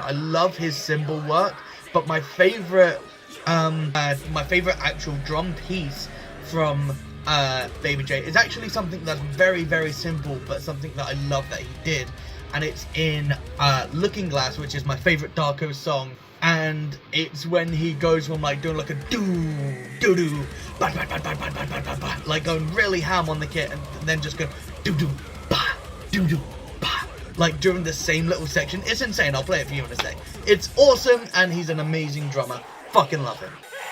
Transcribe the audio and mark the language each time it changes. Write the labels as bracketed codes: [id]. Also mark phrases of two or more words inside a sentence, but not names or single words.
[en] I love his cymbal work, but my favorite actual drum piece from Baby J is actually something that's very simple, but something that I love that he did, and it's in Looking Glass, which is my favorite Darko song. And it's when he goes from like doing like a doo ba ba ba ba ba ba ba ba, like going really ham on the kit, and then just go doo ba doo ba, like during the same little section. It's insane. I'll play it for you in a sec. It's awesome, and he's an amazing drummer. Fucking love him.